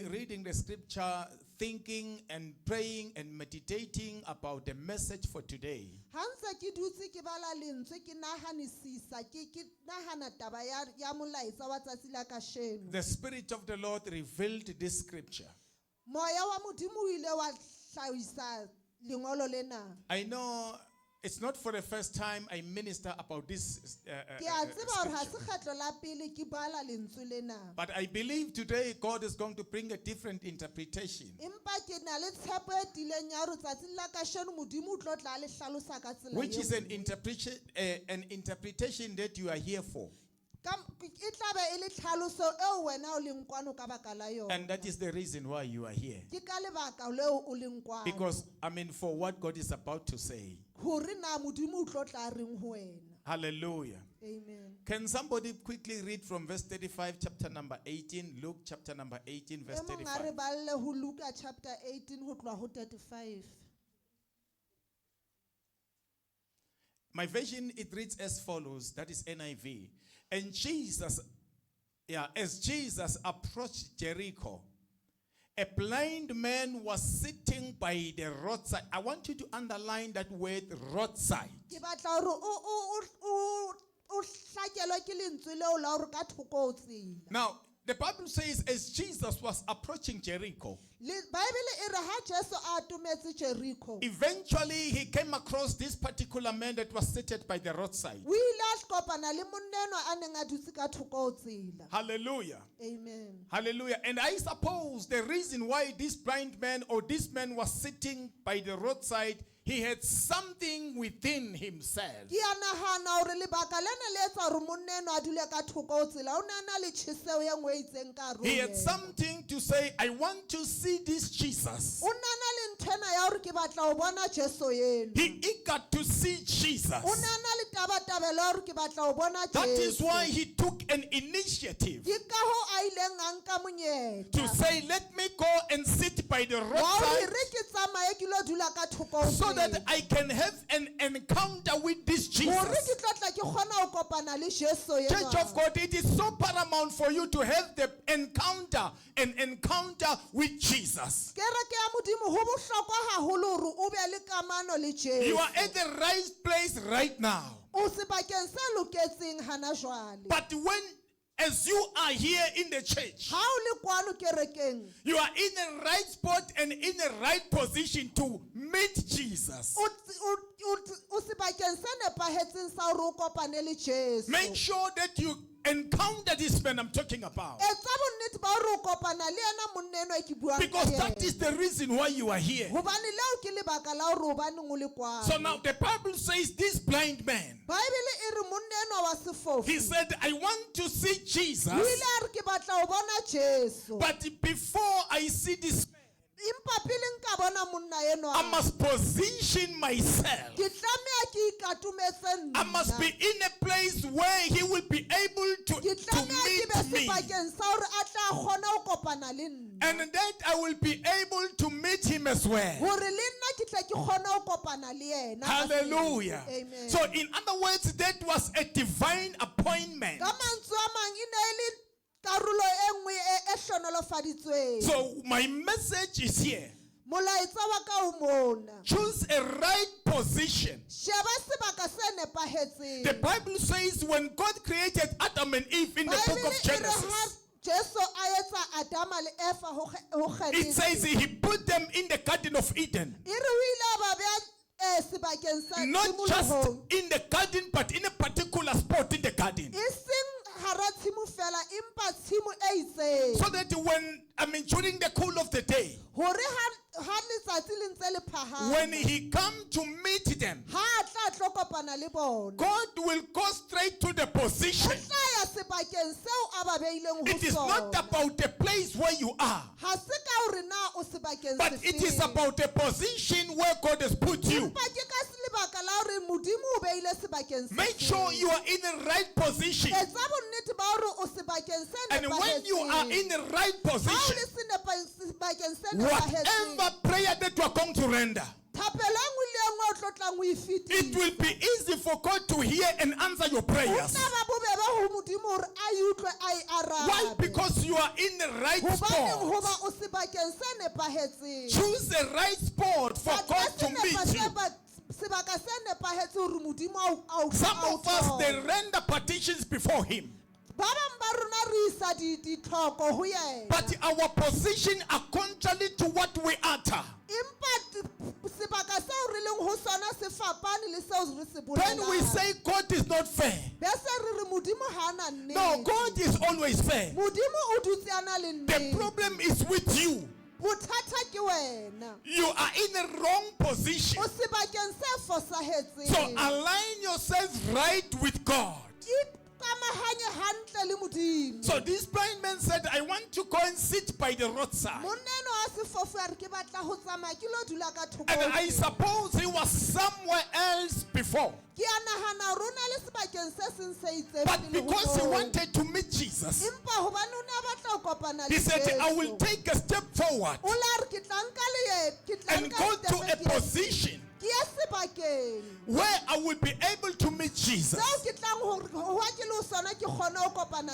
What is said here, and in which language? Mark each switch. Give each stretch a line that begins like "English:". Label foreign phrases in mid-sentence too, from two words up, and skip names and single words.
Southern Sotho: kasheno.
English: reading the scripture, thinking and praying and meditating about the message for today,
Southern Sotho: Ha ntse ke dutse ke bala lentswe ke nahanisisa ke nahana taba ya molaetsa wa tsatsi la kasheno.
English: the Spirit of the Lord revealed this scripture.
Southern Sotho: Moya wa Modimo o ile wa hlahisa lengolo lena.
English: I know it's not for the first time I minister about this
Southern Sotho: Ke a tseba hore ha se
English: scripture.
Southern Sotho: kgetlo la pele ke bala lentswe lena.
English: But I believe today God is going to bring a different interpretation,
Southern Sotho: Empa ke na le tshepo e tileng ya hore tsatsing la kasheno Modimo o tlo tla a le hlalosa ka tsela
English: which is
Southern Sotho: eo.
English: an interpretation that you are here for.
Southern Sotho: E tla be e le tlhaloso eo wena o leng kwano ka baka la yona.
English: And that is the reason why you are here.
Southern Sotho: Ke ka lebaka leo o leng kwano.
English: Because, for what God is about to say.
Southern Sotho: Hore na Modimo o tlo tla reng ho wena.
English: Hallelujah. Amen. Can somebody quickly read from verse 35, chapter number 18, Luke chapter number 18, verse
Southern Sotho: E mong a
English: 35.
Southern Sotho: re balle ho Luka chapter 18 ho tloha ho 35.
English: My version, it reads as follows, that is NIV. And as Jesus approached Jericho, a blind man was sitting by the roadside. I want you to underline that word, roadside.
Southern Sotho: Ke batla hore o hlakelwe ke lentswe leo la hore ka thoko o tsela.
English: Now, the Bible says as Jesus was approaching Jericho,
Southern Sotho: Bible e re ha Jesu a atometse Jericho.
English: eventually he came across this particular man that was seated by the roadside.
Southern Sotho: O ile a kopana le moneno a neng a dutse ka thoko o tsela.
English: Hallelujah. Amen. Hallelujah. And I suppose the reason why this blind man or this man was sitting by the roadside, he had something within himself.
Southern Sotho: Ke a nahana hore lebaka lena le etsa hore moneno a dule ka thoko o tsela o ne a na le tjheseho e nngwe e itseng ka hare ho
English: He had
Southern Sotho: yena.
English: something to say, I want to see this Jesus.
Southern Sotho: O na na le nthwena ya hore ke batla ho bona Jesu eno.
English: He eager to see Jesus.
Southern Sotho: O na na le tabatabelo ya hore ke batla ho bona
English: That is
Southern Sotho: Jesu.
English: why he took an initiative
Southern Sotho: Ke ka hoo a ileng a nka monyetla
English: to say, let me go and sit by the
Southern Sotho: wa hore
English: roadside
Southern Sotho: re ke tsamaye ke lo dula ka thoko o
English: so that
Southern Sotho: tsela.
English: I can have an encounter with this
Southern Sotho: Hore ke
English: Jesus.
Southern Sotho: tlo tla ke kgona ho kopana le Jesu
English: Church
Southern Sotho: enwa.
English: of God, it is so paramount for you to have an encounter with Jesus.
Southern Sotho: Kereke ya Modimo ho bohlokwa haholo hore o be le kamano le Jesu.
English: You are at the right place right now.
Southern Sotho: O sebakeng se loketseng hana jwale.
English: But as you are here in the church,
Southern Sotho: Ha o le kwano kerekeng,
English: you are in the right spot and in the right position to meet Jesus.
Southern Sotho: o sebakeng se nepahetseng sa hore o kopane le Jesu.
English: Make sure that you encounter this man I'm talking about.
Southern Sotho: Etsa bonnete ba hore o kopana le ena moneno e ke buang ka
English: Because that
Southern Sotho: yena.
English: is the reason why you are here.
Southern Sotho: Hobane leo ke lebaka la hore hobaneng o le kwano.
English: So now the Bible says this blind man,
Southern Sotho: Bible e re moneno wa sefofu.
English: he said, I want to see Jesus,
Southern Sotho: O ile a re ke batla ho bona Jesu.
English: but before I see this man,
Southern Sotho: Empa pele nka bona monna enwa.
English: I must position myself.
Southern Sotho: Ke tlameha ke ikatumetse
English: I must be
Southern Sotho: nna.
English: in a place where he will be able
Southern Sotho: Ke
English: to
Southern Sotho: tlameha ke be
English: meet me.
Southern Sotho: sebakeng sa hore a tla kgona ho kopana le nna.
English: And that I will be able to meet him as well.
Southern Sotho: Hore le nna ke tle ke kgone ho kopana le yena.
English: Hallelujah. Amen. So in other words, that was a divine appointment.
Southern Sotho: Ka mantswe a mang e ne e le karolo e nngwe e hlonolofaditsweng.
English: So my message is here.
Southern Sotho: Molaetsa wa ka o mona.
English: Choose a right position.
Southern Sotho: Sheba sebaka se nepahetseng.
English: The Bible says when God created Adam and Eve in the book
Southern Sotho: Bible
English: of
Southern Sotho: e re ha
English: Genesis,
Southern Sotho: Jesu a etsa Adama le Eva ho
English: it says
Southern Sotho: kgethile.
English: he put them in the Garden of Eden.
Southern Sotho: E re o ile a ba beha sebakeng sa
English: Not just
Southern Sotho: tshimolohong.
English: in the garden, but in a particular spot in the garden.
Southern Sotho: E seng hara tshimo fela empa tshimo e itseng.
English: So that during the cool of the day,
Southern Sotho: Hore ha letsatsi le ntse le phahama.
English: when he come to meet them,
Southern Sotho: Ha a tla tlo kopana le bona.
English: God will go straight to the
Southern Sotho: O
English: position.
Southern Sotho: tla ya sebakeng seo a ba beileng ho
English: It is not
Southern Sotho: sona.
English: about the place where you are,
Southern Sotho: Ha se ka hore na o sebakeng
English: but it is
Southern Sotho: sefeng.
English: about the position where God has put you.
Southern Sotho: Empa ke ka lebaka la hore Modimo o beile sebakeng
English: Make sure you are in the right position.
Southern Sotho: Etsa bonnete ba hore o sebakeng sebakeng se
English: And when you are
Southern Sotho: nepahetseng.
English: in the right
Southern Sotho: Ha o
English: position,
Southern Sotho: le sebakeng se
English: whatever
Southern Sotho: nepahetseng,
English: prayer that you are going to render,
Southern Sotho: thapelo e nngwe le e nngwe o tlo tlang o e
English: it
Southern Sotho: fetisa.
English: will be easy for God to hear and answer your
Southern Sotho: Ho
English: prayers.
Southern Sotho: tla ba bobebe ho Modimo hore a e utlwe a e arabe.
English: Why? Because you are in the right
Southern Sotho: Hobaneng
English: spot.
Southern Sotho: hoba o sebakeng se nepahetseng.
English: Choose the right spot for God to meet you.
Southern Sotho: Sebaka se nepahetse hore Modimo a o
English: Some of us, they render petitions before Him.
Southern Sotho: ba bang ba rona re isa ditlhoko ho yena.
English: But our position are contrary to what we utter.
Southern Sotho: Empa sebaka seo re leng ho sona se fapane le seo re se
English: Then we
Southern Sotho: bolelang.
English: say God is not fair.
Southern Sotho: Bese re re Modimo ha ana nnete.
English: No, God is always fair.
Southern Sotho: Modimo o dutse a na le
English: The
Southern Sotho: nnete.
English: problem is with you.
Southern Sotho: Bothata ke wena.
English: You are in the wrong position.
Southern Sotho: O sebakeng se fosahetseng.
English: So align yourself right with God.
Southern Sotho: Ikamahanye hantle le Modimo.
English: So this blind man said, I want to go and sit by the roadside.
Southern Sotho: Moneno a sefofu a re ke batla ho tsamaya ke lo dula ka thoko.
English: And I suppose he was somewhere else before.
Southern Sotho: Ke a nahana rona le sebakeng se seng se itseng
English: But
Southern Sotho: pele ho
English: because he
Southern Sotho: moo.
English: wanted to meet Jesus,
Southern Sotho: Empa hobane o ne a batla ho kopana
English: he
Southern Sotho: le
English: said, I will
Southern Sotho: Jesu.
English: take a step forward
Southern Sotho: O la re ke tla nka leeto, ke tla
English: and
Southern Sotho: nka
English: go to step a position
Southern Sotho: ke ye sebakeng
English: where I will be able to meet Jesus.
Southern Sotho: seo ke tlang ho wa ke le ho sona ke kgone ho kopana